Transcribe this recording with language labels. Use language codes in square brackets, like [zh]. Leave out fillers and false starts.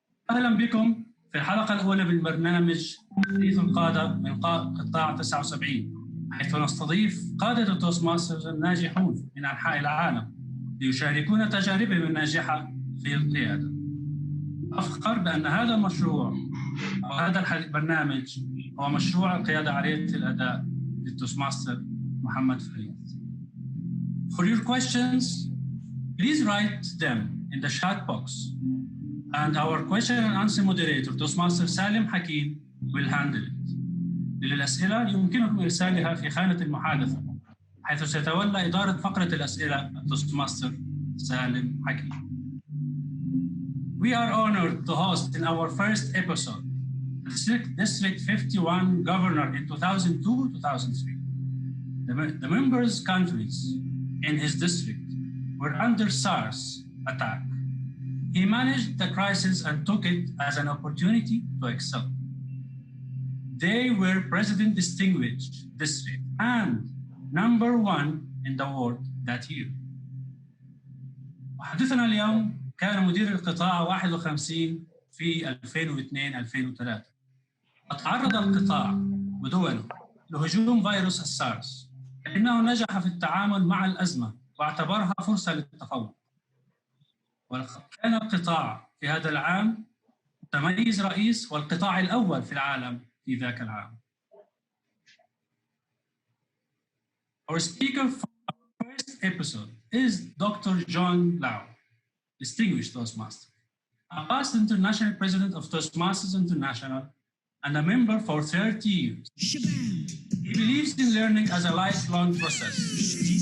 [ar] أهلا بكم في الحلقة الأولى من برنامج حديث القادة من قطاع 79، حيث نستضيف قادة التوستماسترز الناجحون من أنحاء العالم ليشاركون تجاربهم الناجحة في القيادة. أفخر بأن هذا المشروع أو هذا البرنامج هو مشروع القيادة عالية الأداء للتوستماستر محمد فريد. [en] For your questions, please write them in the chat box, and our question and answer moderator, Toastmaster سالم حكيم, will handle it. [ar] للأسئلة يمكنكم إرسالها في خانة المحادثة، حيث سيتولى إدارة فقرة الأسئلة التوستماستر سالم حكيم. [en] We are honored to host in our first episode District 51 Governor in 2002-2003. The members' countries in his district were under SARS attack. He managed the crisis and took it as an opportunity to excel. They were President Distinguished District and #1 in the world that year. [ar] حديثنا اليوم كان مدير القطاع 51 في 2002-2003. تعرض القطاع ودوله لهجوم فيروس السارس، لكنه نجح في التعامل مع الأزمة واعتبرها فرصة للتفوق. وكان القطاع في هذا العام متميز رئيس والقطاع الأول في العالم في ذاك العام. [en] Our speaker for our first episode is Dr.John, Distinguished Toastmaster, a past international president of Toastmasters International and a member for 30 years. He believes in learning as a lifelong process.